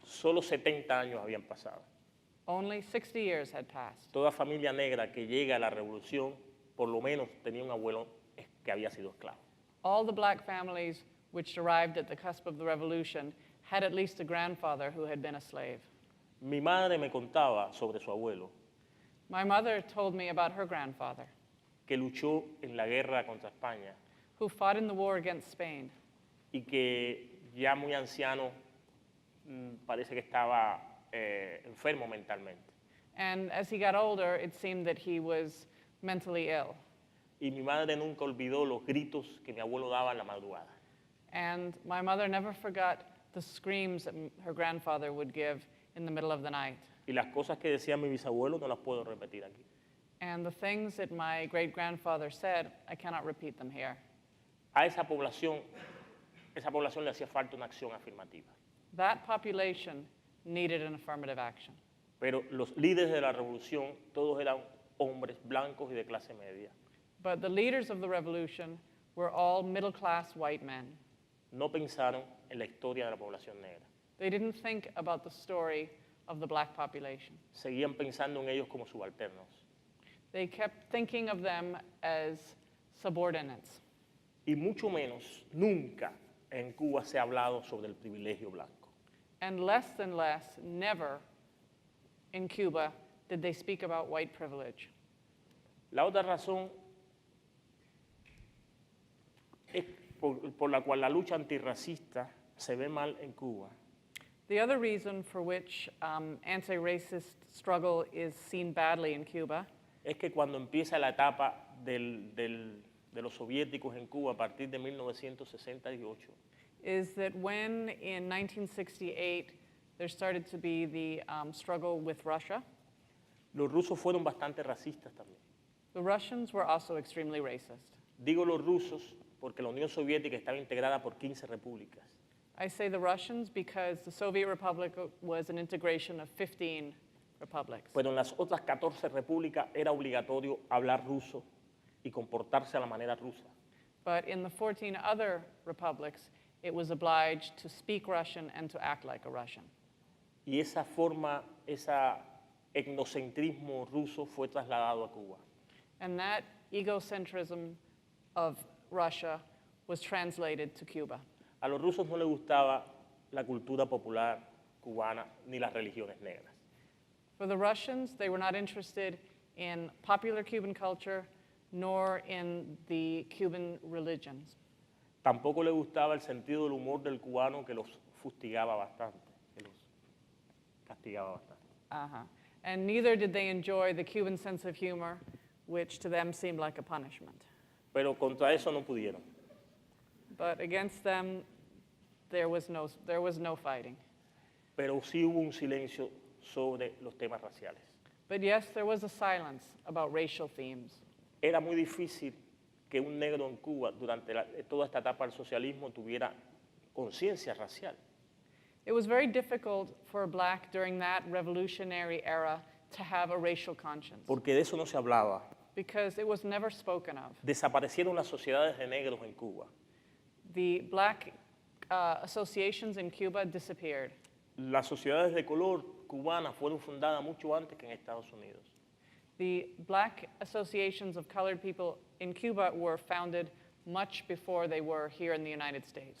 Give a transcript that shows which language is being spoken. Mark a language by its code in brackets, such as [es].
[es] Solo 70 años habían pasado. [en] Only 60 years had passed. [es] Toda familia negra que llega a la revolución, por lo menos tenía un abuelo que había sido esclavo. [en] All the black families which arrived at the cusp of the revolution had at least a grandfather who had been a slave. [es] Mi madre me contaba sobre su abuelo, [en] My mother told me about her grandfather, [es] que luchó en la guerra contra España [en] who fought in the war against Spain, [es] y que ya muy anciano parece que estaba enfermo mentalmente. [en] and as he got older, it seemed that he was mentally ill. [es] Y mi madre nunca olvidó los gritos que mi abuelo daba en la madrugada. [en] And my mother never forgot the screams that her grandfather would give in the middle of the night. [es] Y las cosas que decía mi bisabuelo no las puedo repetir aquí. [en] And the things that my great-grandfather said, I cannot repeat them here. [es] A esa población le hacía falta una acción afirmativa. [en] That population needed an affirmative action. [es] Pero los líderes de la revolución, todos eran hombres blancos y de clase media. [en] But the leaders of the revolution were all middle-class white men. [es] No pensaron en la historia de la población negra. [en] They didn't think about the story of the black population. [es] Seguían pensando en ellos como subalternos. [en] They kept thinking of them as subordinates. [es] Y mucho menos, nunca en Cuba se ha hablado sobre el privilegio blanco. [en] And less than less, never in Cuba did they speak about white privilege. [es] La otra razón es por la cual la lucha antirracista se ve mal en Cuba [en] The other reason for which anti-racist struggle is seen badly in Cuba [es] es que cuando empieza la etapa de los soviéticos en Cuba a partir de 1968, [en] is that when in 1968 there started to be the struggle with Russia, [es] los rusos fueron bastante racistas también. [en] the Russians were also extremely racist. [es] Digo los rusos porque la Unión Soviética estaba integrada por 15 repúblicas. [en] I say the Russians because the Soviet Republic was an integration of 15 republics. [es] Pero en las otras 14 repúblicas era obligatorio hablar ruso y comportarse a la manera rusa. [en] But in the 14 other republics, it was obliged to speak Russian and to act like a Russian. [es] Y esa forma, ese etnocentrismo ruso fue trasladado a Cuba. [en] And that egocentrism of Russia was translated to Cuba. [es] A los rusos no les gustaba la cultura popular cubana ni las religiones negras. [en] For the Russians, they were not interested in popular Cuban culture nor in the Cuban religions. [es] Tampoco les gustaba el sentido del humor del cubano que los fustigaba bastante, que los castigaba bastante. [en] And neither did they enjoy the Cuban sense of humor, which to them seemed like a punishment. [es] Pero contra eso no pudieron. [en] But against them, there was no fighting. [es] pero sí hubo un silencio sobre los temas raciales. [en] But yes, there was a silence about racial themes. [es] Era muy difícil que un negro en Cuba durante toda esta etapa del socialismo tuviera conciencia racial. [en] It was very difficult for a black during that revolutionary era to have a racial conscience [es] Porque de eso no se hablaba. [en] because it was never spoken of. [es] Desaparecieron las sociedades de negros en Cuba. [en] The black associations in Cuba disappeared. [es] Las sociedades de color cubanas fueron fundadas mucho antes que en Estados Unidos. [en] The black associations of colored people in Cuba were founded much before they were here in the United States.